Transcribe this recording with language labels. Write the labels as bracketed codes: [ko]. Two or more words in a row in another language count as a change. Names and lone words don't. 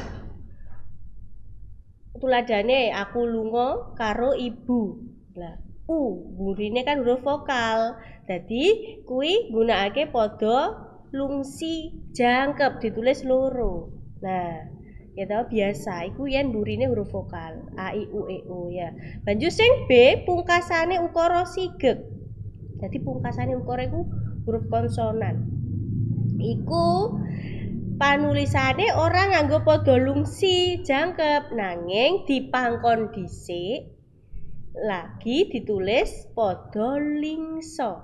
[jv] Tuladhane aku lunga karo ibu. Lah, burine kan huruf vokal. Dadi kuwi gunakake padha lungsi jangkep ditulis loro. Nah, ya tau biasa iku yen burine huruf vokal a i u e o ya. Banjur sing B pungkasane ukara sigeg. Jadi pungkasane ukara iku huruf konsonan. Iku panulisane ora nganggo padha lungsi jangkep nanging dipangkon dhisik lagi ditulis padha lingsa.